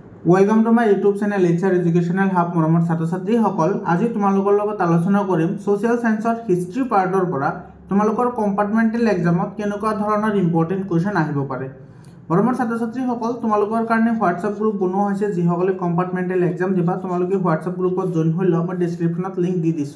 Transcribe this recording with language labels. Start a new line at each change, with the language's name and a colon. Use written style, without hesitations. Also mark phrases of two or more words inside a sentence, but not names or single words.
English: welcome to my YouTube channel HR Educational Hub
Assamese: मरমৰ ছাত্ৰ-ছাত্ৰী সকল আজি তোমালোকৰ লগত আলোচনা কৰিম সোশ্যাল সায়েন্সৰ হিষ্ট্ৰি পাৰ্টৰ পৰা তোমালোকৰ কম্পাৰ্টমেন্টাল এক্সামত কেনেকুৱা ধৰণৰ
English: important question
Assamese: আহিব পাৰে। মৰমৰ ছাত্ৰ-ছাত্ৰী সকল তোমালোকৰ কাৰণে
English: WhatsApp group
Assamese: বনোৱা হৈছে যিসকলে
English: compartmental exam
Assamese: দিবা তোমালোকে হোৱাটসঅ্যাপ গ্ৰুপত জয়েন হৈ লোৱা মই ডেসক্ৰিপচনত লিংক দি দিছো।